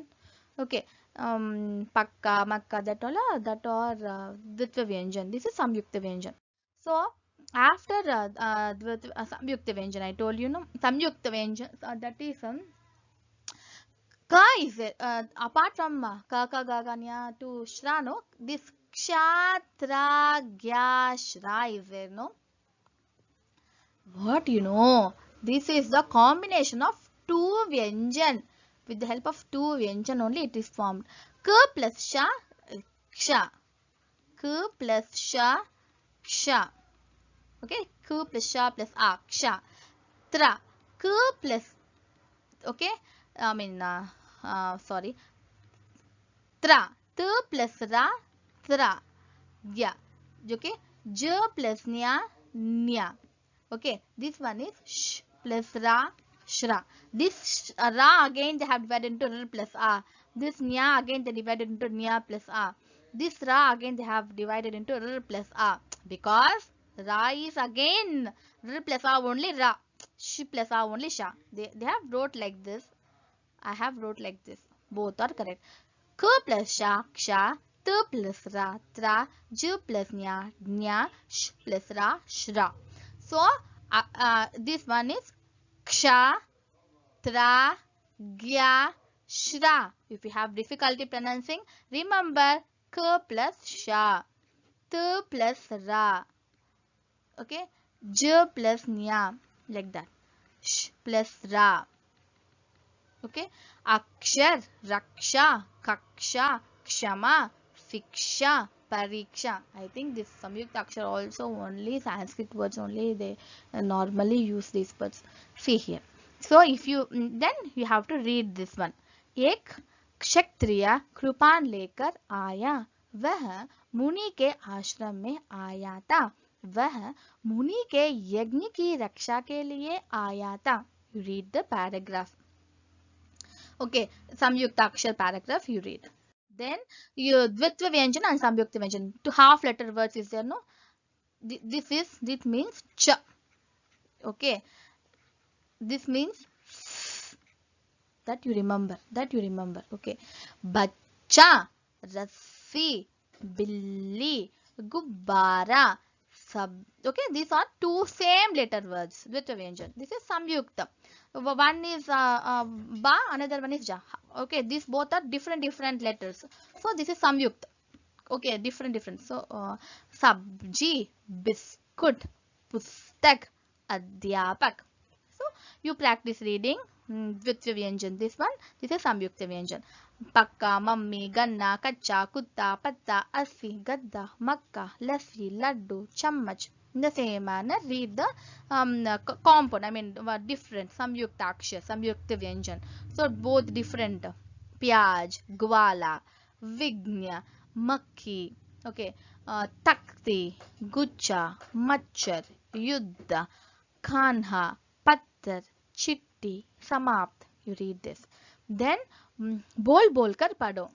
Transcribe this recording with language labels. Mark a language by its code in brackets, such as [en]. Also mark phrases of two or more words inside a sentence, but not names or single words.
[hi] Okay. पक्का, मक्का, [en] that all that or [hi] द्वित्व व्यंजन. [en] This is [hi] संयुक्त व्यंजन. [en] So after [hi] संयुक्त व्यंजन, [en] I told you, no, [hi] संयुक्त व्यंजन, [en] that is ka is it. Apart from [hi] क, क, ग, ग, [en] nya to shra, no, this [hi] क्ष, ज्ञ, श्र [en] is there, no. What you know? This is the combination of two Vyanjan. With the help of two Vyanjan only it is formed. K plus sha, ksha. K plus sha, ksha. Okay, K plus sha plus a, ksha. Tra. K plus, okay, I mean, sorry. Tra. T plus ra, tra. Yeah. Okay. J plus nya, nya. Okay. This one is sh plus ra, shra. This ra again they have divided into r plus a. This nya again they divided into nya plus a. This ra again they have divided into r plus a. Because ra is again r plus a only ra. Sh plus a only sha. They have wrote like this. I have wrote like this. Both are correct. K plus sha, ksha. T plus ra, tra. J plus nya, nya. Sh plus ra, shra. So This one is [hi] क्ष, त्र, ज्ञ, श्र. [en] If you have difficulty pronouncing, remember k plus sha, t plus ra, okay, j plus nya, like that, sh plus ra, okay, [hi] अक्षर, रक्षा, कक्षा, क्षमा, शिक्षा, परीक्षा. [en] I think this [hi] संयुक्त अक्षर [en] also only Sanskrit words only they normally use these words. See here. So if you then you have to read this one. [hi] एक क्षत्रिय कृपान लेकर आया, वह मुनि के आश्रम में आया था, वह मुनि के यज्ञ की रक्षा के लिए आया था. [en] You read the paragraph. Okay, [hi] संयुक्त अक्षर [en] paragraph you read. Then you [hi] द्वित्व व्यंजन [en] and [hi] संयुक्त व्यंजन. [en] Two half letter words is there, no? This means cha. Okay, this means that you remember. [hi] Okay, बच्चा, रस्सी, बिल्ली, गुब्बारा, सब. [en] Okay, these are two same letter words. [hi] द्वित्व व्यंजन. [en] This is samyukta. One is ba, another one is ja. Okay, these both are different letters. So this is samyukta. Okay, different. [hi] So सब्ज़ी, बिस्कुट, पुस्तक, अध्यापक. [en] So you practice reading with vyanjan. This is [hi] संयुक्त व्यंजन. पक्का, मम्मी, गन्ना, कच्चा, कुत्ता, पत्ता, अस्सी, गद्दा, मक्का, लस्सी, लड्डू, चम्मच. [en] In the same manner, read the compound. I mean, different [hi] संयुक्त अक्षर, संयुक्त व्यंजन. [en] So both different. [hi] प्याज, ग्वाला, विज्ञ, मक्खी. Okay, तख्ती, गुच्छा, मच्छर, युद्ध, कान्हा, पत्थर, चिट्ठी, समाप्त. [en] You read this. Then [hi] बोल कर पढ़ो.